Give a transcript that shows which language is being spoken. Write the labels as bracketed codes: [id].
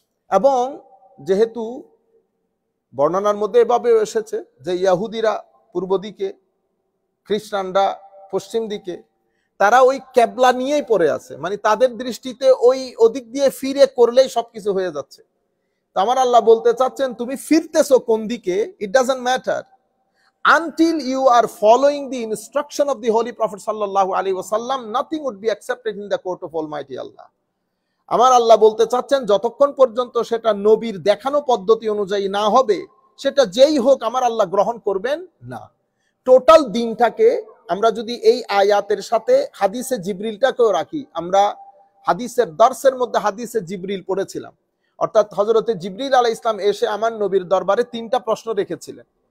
[bn] এবং যেহেতু বর্ণনার মধ্যে এভাবে এসেছে যে ইহুদিরা পূর্ব দিকে, খ্রিস্টানরা পশ্চিম দিকে, তারা ওই কেবলা নিয়েই পড়ে আছে, মানে তাদের দৃষ্টিতে ওই ওদিক দিয়ে ফিরে করলেই সবকিছু হয়ে যাচ্ছে। তো আমার আল্লাহ বলতে চাচ্ছেন, তুমি ফিরতেছো কোন দিকে, [en] It doesn't matter until you are following the instruction of the Holy Prophet sallallahu alaihi wasallam, nothing would be accepted in the court of Almighty Allah. [bn] আমার আল্লাহ বলতে চাচ্ছেন, যতক্ষণ পর্যন্ত সেটা নবীর দেখানো পদ্ধতি অনুযায়ী না হবে, সেটা যেই হোক আমার আল্লাহ গ্রহণ করবেন না। টোটাল দিনটাকে আমরা যদি এই আয়াতের সাথে হাদিসে জিবরিলটাকেও রাখি, আমরা হাদিসের দর্সের মধ্যে হাদিসে জিবরিল পড়েছিলাম, অর্থাৎ হযরতে জিবরিল আলাইহিস সালাম এসে আমার নবীর দরবারে 3টা প্রশ্ন রেখেছিলেন।